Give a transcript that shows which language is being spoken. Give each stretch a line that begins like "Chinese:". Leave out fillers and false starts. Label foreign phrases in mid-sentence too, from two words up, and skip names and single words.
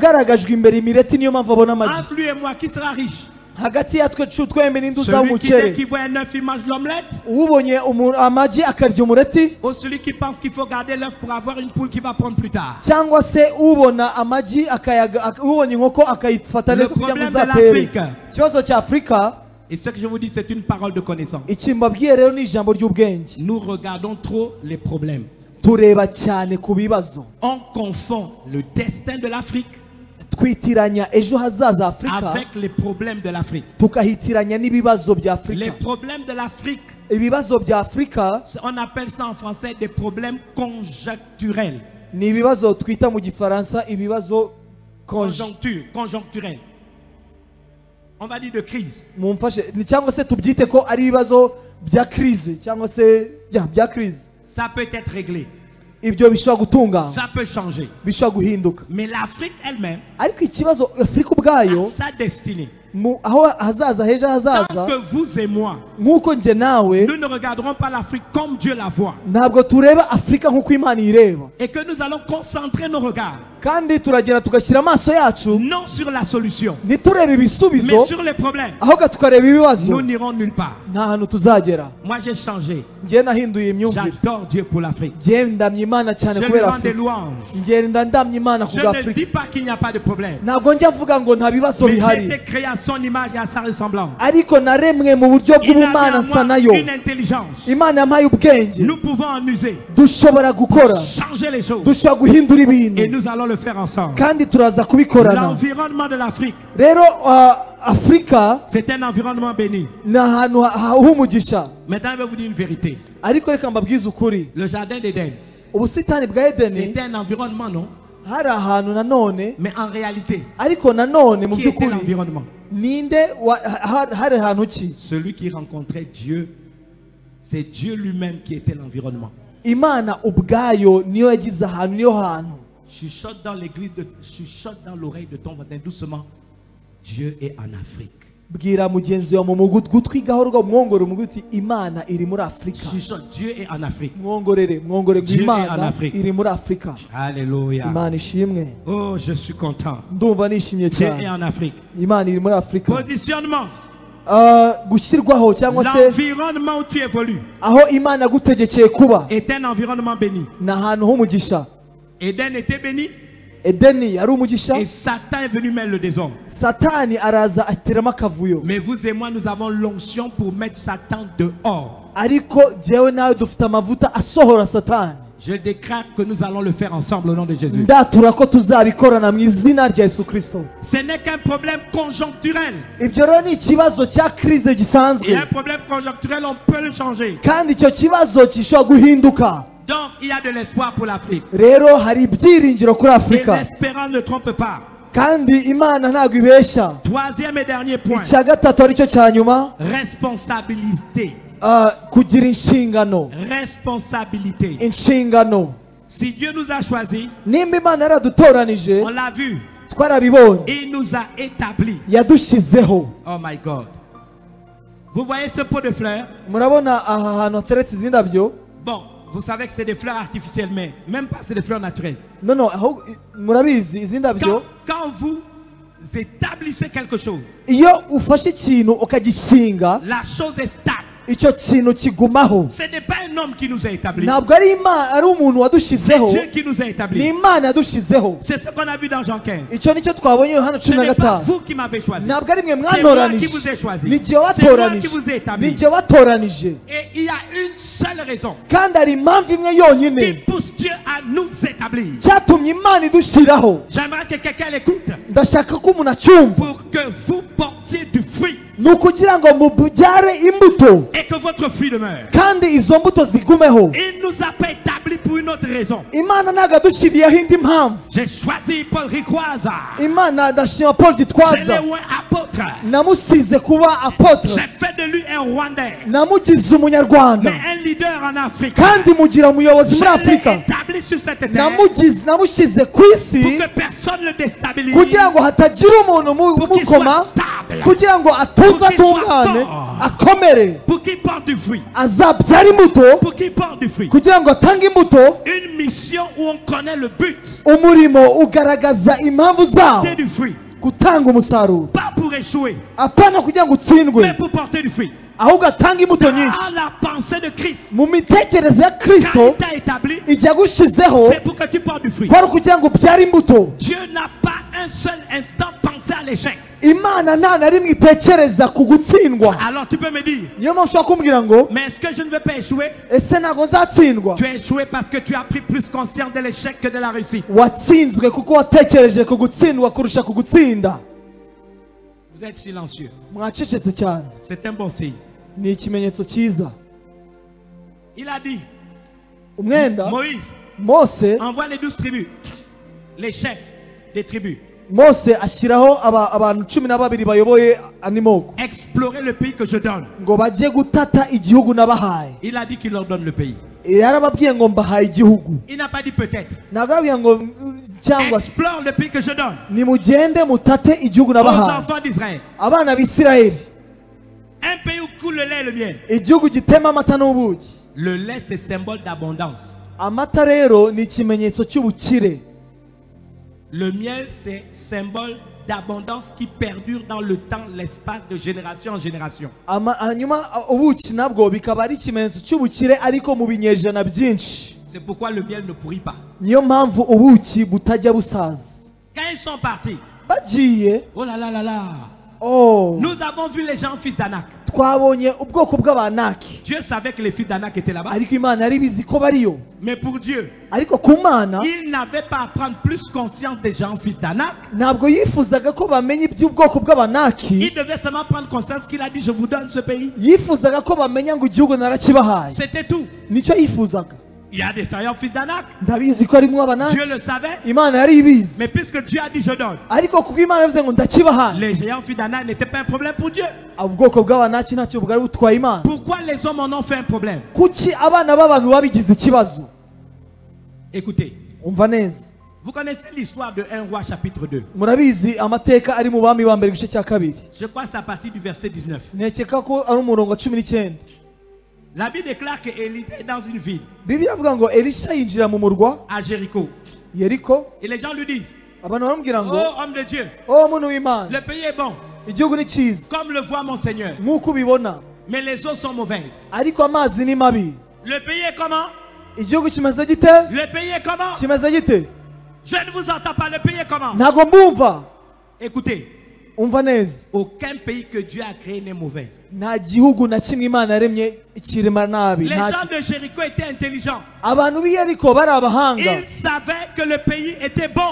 French: Entre lui et moi, qui sera riche? Celui qui voit un œuf, il mange l'omelette, ou celui qui pense qu'il faut garder l'œuf pour avoir une poule qui va prendre plus tard. Le problème de l'Afrique, Et ce que je vous dis, c'est une parole de connaissance.
Kinyarwanda: iki mbabwiye rero ni ijambo ry'ubwenge.
French: Nous regardons trop les problèmes.
Kinyarwanda: Tureba cyane ku bibazo,
French: On confond le destin de l'Afrique
Kinyarwanda: twitiranya ejo hazaza Afurika
French: avec les problèmes de l'Afrique.
Kinyarwanda: tukahitiranya n'ibibazo bya
French: Les
Kinyarwanda: Afurika.
French: problèmes de l'Afrique,
Kinyarwanda: Ibibazo bya Afurika
French: on appelle ça en français des problèmes conjoncturels.
Kinyarwanda: ni ibibazo twita mu gifaransa ibibazo
French: Conjoncturels. On va dire de crise.
Kinyarwanda: mumfashe ni cyangwa se tubyite ko ari ibibazo bya crise cyangwa se bya crise.
French: Ça peut être réglé.
Kinyarwanda: Ibyo bishobora gutungana,
French: Ça peut changer.
Kinyarwanda: bishobora guhinduka.
French: Mais l'Afrique elle-même
Kinyarwanda: Ariko ikibazo Afurika ubwayo
French: a sa destinée.
Kinyarwanda: aho hazaza hejo
French: Tant
Kinyarwanda: hazaza,
French: que vous et moi,
Kinyarwanda: nk'uko njye nawe
French: nous ne regarderons pas l'Afrique comme Dieu la voit.
Kinyarwanda: ntabwo tureba Afurika nk'uko Imana ireba,
French: Et que nous allons concentrer nos regards
Kinyarwanda: kandi turagenda tugashyira amaso yacu
French: non sur la solution,
Kinyarwanda: ntiturebe ibisubizo
French: mais sur les problèmes.
Kinyarwanda: ahubwo tukareba ibibazo.
French: Nous n'irons nulle part.
Kinyarwanda: Nta hantu tuzagera.
French: Moi j'ai changé.
Kinyarwanda: Njye nahinduye imyumvire.
French: J'adore Dieu pour l'Afrique.
Kinyarwanda: Njye ndamya Imana cyane
French: Je lui
Kinyarwanda: kubera
French: rends des
Kinyarwanda: Afurika.
French: louanges.
Kinyarwanda: Njye ndamya Imana
French: Je
Kinyarwanda: kubera
French: ne
Kinyarwanda: Afurika.
French: dis pas qu'il n'y a pas de problème.
Kinyarwanda: Ntabwo njya mvuga ngo nta bibazo
French: Mais j'ai
Kinyarwanda: bihari,
French: été créé à son image et à sa ressemblance.
Kinyarwanda: ariko naremwe mu buryo
French: Il a mis
Kinyarwanda: bw'ubumana
French: en
Kinyarwanda: nsa
French: moi
Kinyarwanda: nayo.
French: une intelligence.
Kinyarwanda: Imana yampaye ubwenge,
French: Nous pouvons en user,
Kinyarwanda: dushobora gukora,
French: changer les choses.
Kinyarwanda: dushobora guhindura
French: Et
Kinyarwanda: ibintu,
French: nous allons le faire ensemble.
Kinyarwanda: kandi turaza kubikorana.
French: L'environnement de l'Afrique,
Kinyarwanda: Rero Afurika
French: c'est un environnement béni.
Kinyarwanda: ni ahantu h'umugisha.
French: Maintenant, je vais vous dire une vérité.
Kinyarwanda: Ariko reka mbabwize ukuri,
French: Le jardin d'Éden,
Kinyarwanda: ubusitani bwa Edeni
French: c'était un environnement, non?
Kinyarwanda: hari ahantu nanone,
French: Mais en réalité,
Kinyarwanda: ariko nanone mu
French: qui était
Kinyarwanda: by'ukuri
French: l'environnement?
Kinyarwanda: ninde hari ahantu ki?
French: Celui qui rencontrait Dieu, c'est Dieu lui-même qui était l'environnement.
Kinyarwanda: Imana ubwayo niyo yagize ahantu, niyo hantu.
French: Chuchote dans l'église, chuchote dans l'oreille de ton voisin doucement. Dieu est en Afrique.
Kinyarwanda: Bwira mugenzi wawe mu gutwi gahoro umwongore umubwire uti Imana iri muri Afurika.
French: Chuchote, Dieu est en Afrique.
Kinyarwanda: Mwongore ngo
French: Dieu est en
Kinyarwanda: Imana
French: Afrique.
Kinyarwanda: iri muri Afurika.
French: Alléluia.
Kinyarwanda: Imana ishimwe.
French: Oh, je suis content.
Kinyarwanda: Ndumva nishimye
French: Dieu est
Kinyarwanda: cyane.
French: en Afrique.
Kinyarwanda: Imana iri muri Afurika.
French: Positionnement.
Kinyarwanda: Gushyirwaho cyangwa se
French: L'environnement où tu évolues
Kinyarwanda: aho Imana yagutegekeye kuba
French: est un environnement béni.
Kinyarwanda: ni ahantu h'umugisha.
French: Éden était béni
Kinyarwanda: Edeni yari umugisha,
French: et Satan est venu mettre le désordre.
Kinyarwanda: Satani araza ateramo akavuyo.
French: Mais vous et moi, nous avons l'onction pour mettre Satan dehors.
Kinyarwanda: Ariko jyewe nawe dufite amavuta asohora Satani.
French: Je déclare que nous allons le faire ensemble au nom de Jésus.
Kinyarwanda: Ndatura ko tuzabikorana mu izina rya Yesu Kristo.
French: Ce n'est qu'un problème conjoncturel.
Kinyarwanda: Ibyo rero ni ikibazo cya crise
French: Et
Kinyarwanda: gisanzwe,
French: un problème conjoncturel, on peut le changer.
Kinyarwanda: kandi icyo kibazo gishobora guhinduka.
French: Donc, il y a de l'espoir pour l'Afrique.
Kinyarwanda: Rero hari ibyiringiro kuri
French: Et
Kinyarwanda: Afurika,
French: l'espérance ne trompe pas.
Kinyarwanda: kandi Imana ntabwo ibeshya.
French: Troisième et dernier point.
Kinyarwanda: Icya gatatu aricyo cya nyuma,
French: Responsabilité.
Kinyarwanda: kugira inshingano.
French: Responsabilité.
Kinyarwanda: Inshingano.
French: Si Dieu nous a choisis,
Kinyarwanda: Nimba Imana yaradutoranije,
French: on l'a vu,
Kinyarwanda: twarabibonye,
French: il nous a établis.
Kinyarwanda: yadushyizeho.
English: Oh my God.
French: Vous voyez ce pot de fleurs?
Kinyarwanda: Murabona aha hantu hateretse izi ndabyo?
French: Bon, vous savez que c'est des fleurs artificielles, mais même pas c'est des fleurs naturelles.
Kinyarwanda: No, ahubwo murabizi izi ndabyo,
French: Quand vous établissez quelque chose,
Kinyarwanda: iyo ufashe ikintu ukagishinga,
French: la chose est stable.
Kinyarwanda: icyo kintu kigumaho.
French: Ce n'est pas un homme qui nous a établis.
Kinyarwanda: Ntabwo ari umuntu
French: C'est
Kinyarwanda: wadushyizeho,
French: Dieu qui nous a
Kinyarwanda: ni
French: établis.
Kinyarwanda: Imana yadushyizeho.
French: C'est ce qu'on a vu dans Jean 15.
Kinyarwanda: Icyo nicyo twabonye Yohana
French: Ce
Kinyarwanda: 15.
French: n'est pas vous qui m'avez choisi.
Kinyarwanda: Ntabwo ari mwe
French: C'est moi qui
Kinyarwanda: mwatoranije,
French: vous ai choisi.
Kinyarwanda: ni jye
French: C'est moi qui
Kinyarwanda: watoranije,
French: vous ai
Kinyarwanda: ni
French: établi.
Kinyarwanda: jye watoranije.
French: Et il y a une seule raison
Kinyarwanda: Kandi hari impamvu imwe
French: qui
Kinyarwanda: yonyine
French: pousse Dieu à nous établir.
Kinyarwanda: cyatumye Imana idushyiraho.
French: J'aimerais que quelqu'un l'écoute
Kinyarwanda: Ndashaka ko umuntu acyumva,
French: pour que vous portiez du fruit
Kinyarwanda: ni ukugira ngo mubyare imbuto
French: et que votre fruit demeure.
Kinyarwanda: kandi izo mbuto zigumeho.
French: Il ne nous a pas établis pour une autre raison.
Kinyarwanda: Imana ntabwo yadushyiriyeho indi mpamvu.
French: J'ai choisi Paul Rikwaza.
Kinyarwanda: Imana ndashima Paul
French: Je l'ai
Kinyarwanda: Gitwaza,
French: oint apôtre.
Kinyarwanda: namusize kuba apotre,
French: J'ai fait de lui un Rwandais,
Kinyarwanda: namugize umunyarwanda,
French: mais un leader en Afrique.
Kinyarwanda: kandi mugira umuyobozi
French: Je
Kinyarwanda: muri
French: l'ai
Kinyarwanda: Afurika.
French: établi sur cette terre
Kinyarwanda: Namushyize ku isi
French: pour que personne ne le déstabilise.
Kinyarwanda: kugira ngo hatagira umuntu
French: Pour qu'il
Kinyarwanda: umukoma,
French: soit stable.
Kinyarwanda: kugira ngo atuze atungane, akomere,
French: Pour qu'il porte du fruit.
Kinyarwanda: azabyara imbuto,
French: Pour qu'il porte du fruit.
Kinyarwanda: kugira ngo atange imbuto.
French: Une mission où on connaît le but.
Kinyarwanda: Umurimo ugaragaza impamvu zawo,
French: Porter du fruit.
Kinyarwanda: gutanga umusaruro,
French: Pas pour échouer,
Kinyarwanda: apana kugira ngo utsindwe,
French: mais pour porter du fruit.
Kinyarwanda: ahubwo atanga imbuto nyinshi.
French: Dans la pensée de Christ,
Kinyarwanda: Mu mitekerereze ya
French: quand
Kinyarwanda: Kristo,
French: il t'a établi,
Kinyarwanda: igihe agushyizeho
French: c'est pour que tu portes du fruit.
Kinyarwanda: kwari ukugira ngo ubyare imbuto.
French: Dieu n'a pas un seul instant pensé penser à l'échec.
Kinyarwanda: Imana nta na rimwe itekereza ku gutsindwa.
French: Alors tu peux me dire,
Kinyarwanda: Niyo mpamvu ushobora kumbwira ngo
French: mais est-ce que je ne veux pas échouer?
Kinyarwanda: ese ntabwo nzatsindwa?
French: Tu as échoué parce que tu as pris plus conscience de l'échec que de la réussite.
Kinyarwanda: Watsinzwe kuko watekereje ku gutsindwa kurusha ku gutsinda.
French: Vous êtes silencieux.
Kinyarwanda: Mwacecetse cyane.
French: C'est un bon signe.
Kinyarwanda: Ni ikimenyetso cyiza.
French: Il a dit,
Kinyarwanda: Umwenda
French: Moïse,
Kinyarwanda: Mose
French: envoie les 12 tribus, les chefs des tribus,
Kinyarwanda: Mose ashyiraho abantu 12 bayoboye animoko
French: explorer le pays que je donne.
Kinyarwanda: ngo bajye gutata igihugu nabahaye.
French: Il a dit qu'il leur donne le pays.
Kinyarwanda: Yarababwiye ngo mbahaye igihugu.
French: Il n'a pas dit peut-être.
Kinyarwanda: Nagabwiye ngo cyangwa
French: Explore le pays que je donne
Kinyarwanda: nimugende mutate igihugu
French: aux
Kinyarwanda: nabahaye.
French: enfants d'Israël.
Kinyarwanda: Abana b'Isirayeli.
French: Un pays où coule le lait et le miel.
Kinyarwanda: Igihugu gitema amata n'ubuki.
French: Le lait, c'est symbole d'abondance.
Kinyarwanda: Amata rero ni ikimenyetso cy'ubukire.
French: Le miel, c'est symbole d'abondance qui perdure dans le temps, l'espace, de génération en génération.
Kinyarwanda: Hanyuma ubuki nabwo bikaba ari ikimenyetso cy'ubukire ariko mu binyejana byinshi.
French: C'est pourquoi le miel ne pourrit pas.
Kinyarwanda: Niyo mpamvu ubuki butajya busaza.
French: Quand ils sont partis,
Kinyarwanda: Bagiye,
French: oh là là là là, oh, nous avons vu les gens fils d'Anak.
Kinyarwanda: twabonye ubwoko bw'abanaki.
French: Dieu savait que les fils d'Anak étaient là-bas.
Kinyarwanda: Ariko Imana yari bizi ko bariyo.
French: Mais pour Dieu,
Kinyarwanda: Ariko ku Mana
French: il n'avait pas à prendre plus conscience des gens fils d'Anak.
Kinyarwanda: ntabwo yifuzaga ko bamenya iby'ubwoko bw'abanaki.
French: Il devait seulement prendre conscience qu'il a dit, je vous donne ce pays.
Kinyarwanda: Yifuzaga ko bamenya ngo igihugu narakibahaye.
French: C'était tout.
Kinyarwanda: Nicyo yifuzaga.
French: Il y a des tailleurs fils d'Anak.
Kinyarwanda: Ndabizi ko arimo abanaki.
French: Dieu le savait.
Kinyarwanda: Imana yari ibizi.
French: Mais puisque Dieu a dit, je donne,
Kinyarwanda: Ariko kuko Imana yavuze ngo ndakibahaye.
French: les géants fils d'Anak n'étaient pas un problème pour Dieu.
Kinyarwanda: Ubwoko bw'abanaki ntacyo bwari butwaye Imana.
French: Pourquoi les hommes en ont fait un problème?
Kinyarwanda: Kuki abana b'abantu babigize ikibazo?
French: Écoutez,
Kinyarwanda: Umva neza.
French: vous connaissez l'histoire de 1 roi chapitre 2.
Kinyarwanda: Murabizi amateka ari mu bami ba mbere igice cya kabiri.
French: Je crois que c'est à partir du verset 19.
Kinyarwanda: Nekeka ko ari umurongo wa 19.
French: La Bible déclare qu'Élisée est dans une ville,
Kinyarwanda: Bibiliya avuga ngo Elisha yinjira mu murwa
French: à Jéricho.
Kinyarwanda: Yeriko.
French: Et les gens lui disent,
Kinyarwanda: Abantu baramubwira ngo
French: oh homme de Dieu,
Kinyarwanda: oh muntu w'Imana,
French: le pays est bon,
Kinyarwanda: igihugu ni cyiza
French: comme le voit mon Seigneur.
Kinyarwanda: nk'uko ubibona,
French: Mais les eaux sont mauvaises.
Kinyarwanda: ariko amazi ni mabi.
French: Le pays est comment?
Kinyarwanda: Igihugu kimeze gite?
French: Le pays est comment?
Kinyarwanda: Kimeze gite?
French: Je ne vous entends pas. Le pays est comment?
Kinyarwanda: Ntabwo mbumva.
French: Écoutez,
Kinyarwanda: Umva neza.
French: aucun pays que Dieu a créé n'est mauvais.
Kinyarwanda: Nta gihugu na kimwe Imana yaremye ikirema nabi.
French: Les gens de Jéricho étaient intelligents.
Kinyarwanda: Abantu b'i Yeriko bari abahanga.
French: Ils savaient que le pays était bon.